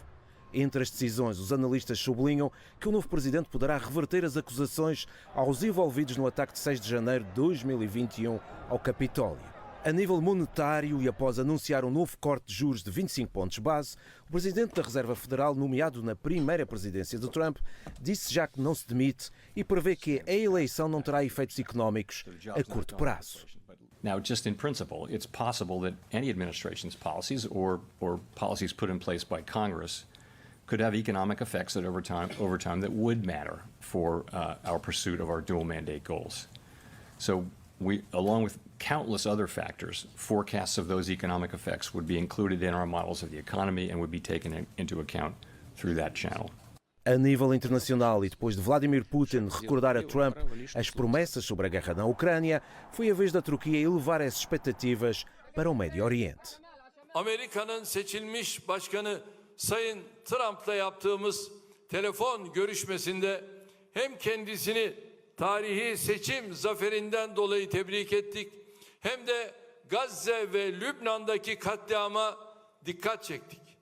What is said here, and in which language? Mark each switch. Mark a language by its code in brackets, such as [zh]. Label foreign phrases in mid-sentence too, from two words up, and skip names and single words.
[pt] Entre as decisões, os analistas sublinham que o novo presidente poderá reverter as acusações aos envolvidos no ataque de 6 de janeiro de 2021 ao Capitólio. A nível monetário e após anunciar um novo corte de juros de 25 pontos base, o presidente da Reserva Federal, nomeado na primeira presidência de Trump, disse já que não se demite e prevê que a eleição não terá efeitos económicos a curto prazo. [en] Now, just in principle, it's possible that any administration's policies or policies put in place by Congress could have economic effects that over time that would matter for our pursuit of our dual mandate goals. So we, along with countless other factors, forecasts of those economic effects would be included in our models of the economy and would be taken into account through that channel. [pt] A nível internacional e depois de Vladimir Putin recordar a Trump as promessas sobre a guerra na Ucrânia, foi a vez da Turquia elevar as expectativas para o Médio Oriente. [tr] Amerika'nın seçilmiş başkanı Sayın Trump'la yaptığımız telefon görüşmesinde hem kendisini tarihi seçim zaferinden dolayı tebrik ettik, hem de Gazze ve Lübnan'daki katliama dikkat çektik.